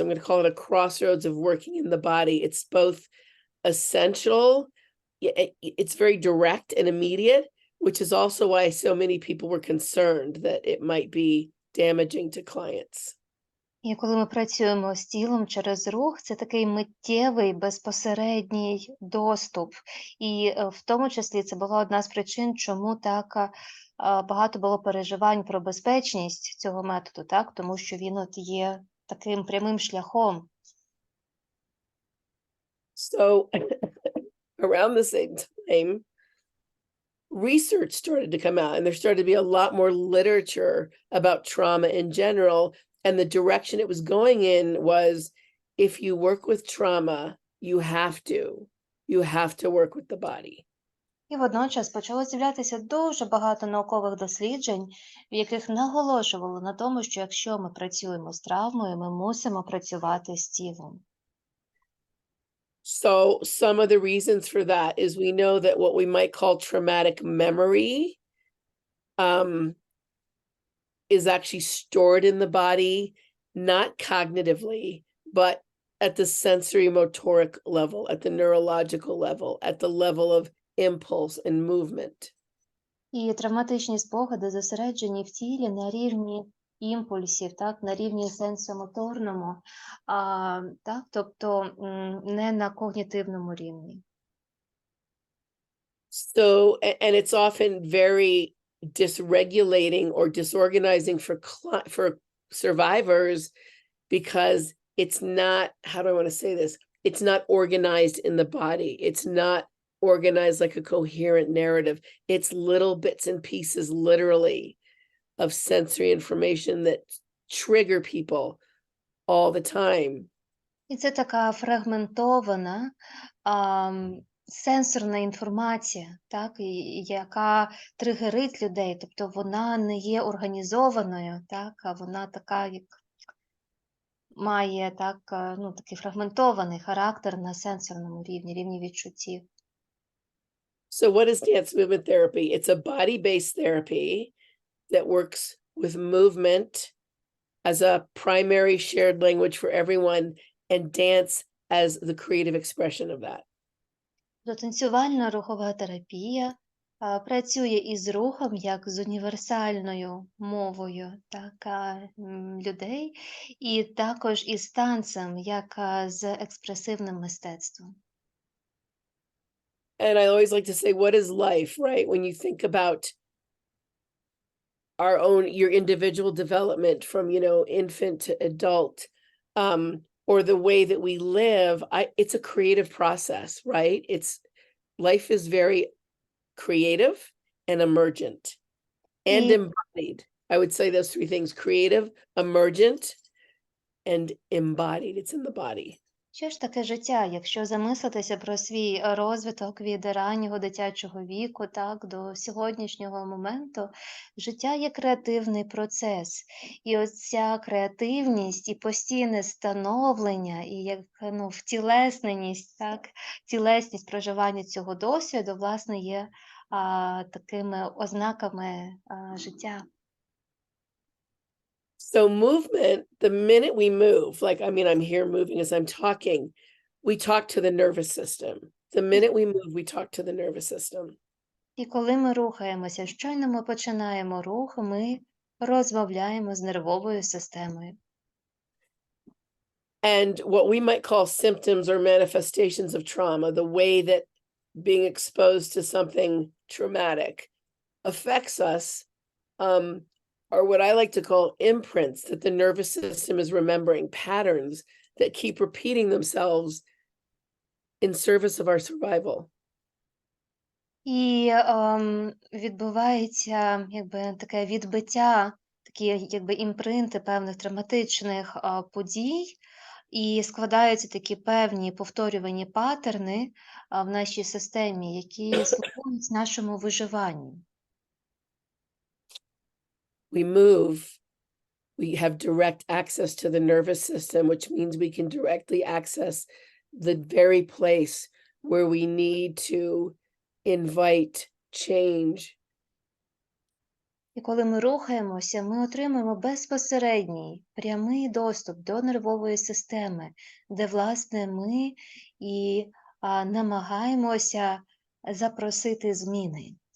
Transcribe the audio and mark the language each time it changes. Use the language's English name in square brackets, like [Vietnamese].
[English] I'm going to call it a crossroads of working in the body. It's both essential. It's very direct and immediate, which is also why so many people were concerned that it might be damaging to clients. [Ukrainian] І коли ми працюємо з тілом через рух, це такий миттєвий, безпосередній доступ. І в тому числі це була одна з причин, чому так багато було переживань про безпечність цього методу, так? Тому що він от є таким прямим шляхом. [English] So around the same time, research started to come out, and there started to be a lot more literature about trauma in general. And the direction it was going in was, if you work with trauma, you have to work with the body. [Ukrainian] І водночас почало з'являтися дуже багато наукових досліджень, в яких наголошували на тому, що якщо ми працюємо з травмою, ми мусимо працювати з тілом. [English] So some of the reasons for that is we know that what we might call traumatic memory is actually stored in the body, not cognitively, but at the sensory motoric level, at the neurological level, at the level of impulse and movement. [Ukrainian] І травматичні спогади зосереджені в тілі на рівні імпульсів, так, на рівні сенсомоторному, так, тобто не на когнітивному рівні. [English] So, and it's often very dysregulating or disorganizing for survivors, because it's not, how do I want to say this? It's not organized in the body. It's not organized like a coherent narrative. It's little bits and pieces, literally, of sensory information that trigger people all the time. [Ukrainian] І це така фрагментована сенсорна інформація, так, яка тригерить людей, тобто вона не є організованою, так, а вона така, як має так, ну, такий фрагментований характер на сенсорному рівні, рівні відчуттів. [English] So what is dance movement therapy? It's a body-based therapy that works with movement as a primary shared language for everyone, and dance as the creative expression of that. [Ukrainian] Танцювально-рухова терапія працює із рухом як з універсальною мовою, так, людей, і також із танцем, як з експресивним мистецтвом. [English] And I always like to say, what is life, right? When you think about your individual development from, infant to adult, or the way that we live, it's a creative process, right? Life is very creative and emergent and embodied. I would say those three things: creative, emergent, and embodied. It's in the body. [Ukrainian] Що ж таке життя, якщо замислитися про свій розвиток від раннього дитячого віку, так, до сьогоднішнього моменту? Життя є креативний процес. І оця креативність і постійне становлення, і як, втілесненість, так, тілесність проживання цього досвіду, власне, є такими ознаками життя. [English] So movement, the minute we move, I'm here moving as I'm talking, we talk to the nervous system. The minute we move, we talk to the nervous system. [Ukrainian] І коли ми рухаємося, щойно ми починаємо рух, ми розмовляємо з нервовою системою. [English] And what we might call symptoms or manifestations of trauma, the way that being exposed to something traumatic affects us, are what I like to call imprints that the nervous system is remembering, patterns that keep repeating themselves in service of our survival. [Ukrainian] І відбувається таке відбиття, такі імпринти певних травматичних подій, і складаються такі певні повторювані паттерни в нашій системі, які слугують нашому виживанню. [English] We move, we have direct access to the nervous system, which means we can directly access the very place where we need to invite change. [Ukrainian] І коли ми рухаємося, ми отримуємо безпосередній, прямий доступ до нервової системи, де, власне, ми і намагаємося запросити зміни.